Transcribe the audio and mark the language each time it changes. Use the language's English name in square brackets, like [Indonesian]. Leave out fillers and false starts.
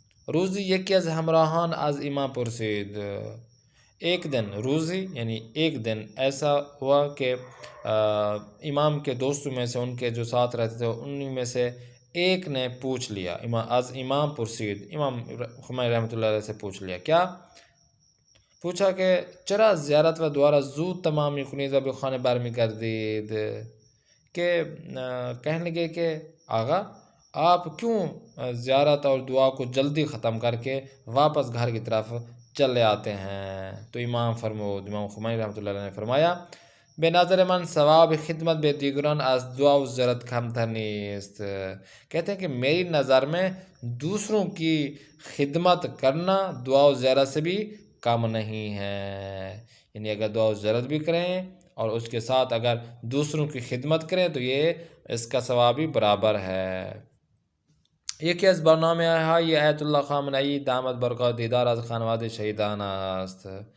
[Persian] روزی یکی از همراهان از امام پرسید. [Urdu] ایک دن روزی یعنی ایک دن ایسا ہوا کہ امام کے دوستوں میں سے، ان کے جو ساتھ رہتے تھے انہی میں سے ایک نے پوچھ لیا، [Persian] از امام پرسید، [Urdu] امام خمینی رحمت اللہ علیہ سے پوچھ لیا. کیا پوچھا کہ [Persian] چرا زیارت و دعا را زود تمام میکنید و به خانه برمیگردید؟ [Urdu] کہ کہنے لگے کہ آقا آپ کیوں زیارت اور دعا کو جلدی ختم کر کے واپس گھر کی طرف چلے آتے ہیں؟ تو امام خمینی رحمت اللہ علیہ نے فرمایا [Persian] به نظر من ثواب خدمت به دیگران از دعا و زیارت کمتر نیست. [Urdu] کہتے ہیں کہ میری نظر میں دوسروں کی خدمت کرنا دعا و زیارت سے بھی کم نہیں ہے. یعنی اگر دعا و زیارت بھی کریں اور اس کے ساتھ اگر دوسروں کی خدمت کریں تو یہ اس کا ثواب بھی برابر ہے. [Persian] یکی از برنامه‌های آیت الله خامنه‌ای دامت برکات دیدار از خانواده شهیدان است.